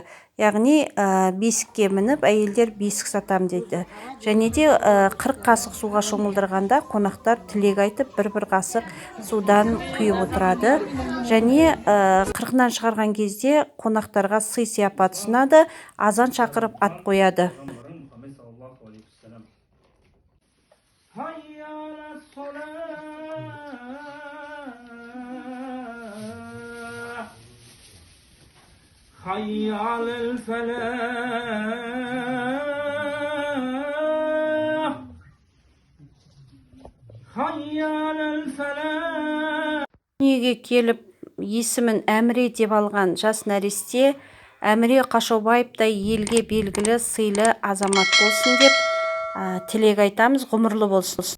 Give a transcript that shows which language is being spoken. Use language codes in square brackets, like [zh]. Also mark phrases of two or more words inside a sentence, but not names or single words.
[kk] Яғни бесікке мініп, әйелдер бесік сатам дейді. Және де 40 қасық суға шомылдырғанда қонақтар тілек айтып, бір қасық судан құйып отырады. Және 40-нан шығарған кезде қонақтарға сый сияпат ұсынады, азан шақырып ат қояды. [ar] حي على الفلاح حي على الفلاح. [kk] Дүниеге келіп, есімін Әміре деп алған жас нәресте Әміре Қашаубаевтай елге белгілі сыйлы азамат болсын деп тілек айтамыз, ғұмырлы болсын.